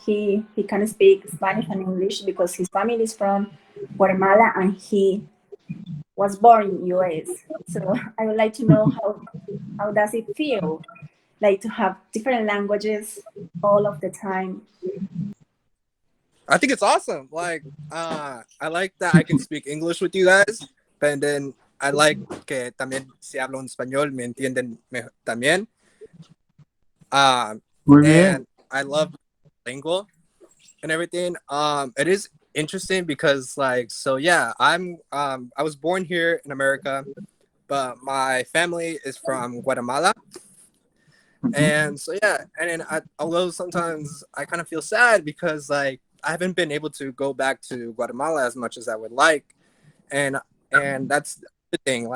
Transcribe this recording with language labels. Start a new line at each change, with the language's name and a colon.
English: He can speak Spanish and English because his family is from Guatemala and he was born in US. So I would like to know how does it feel like to have different languages all of the time. I think it's awesome. Like, I like that I can speak English with you guys, but then I like
Spanish: que también si hablo en español me entienden también. Um, Muy bien.
English: and I love lingual and everything. It is interesting because like, so yeah, I was born here in America, but my family is from Guatemala. Mhm. And so yeah, and then although sometimes I kind of feel sad because like I haven't been able to go back to Guatemala as much as I would like, and that's the thing.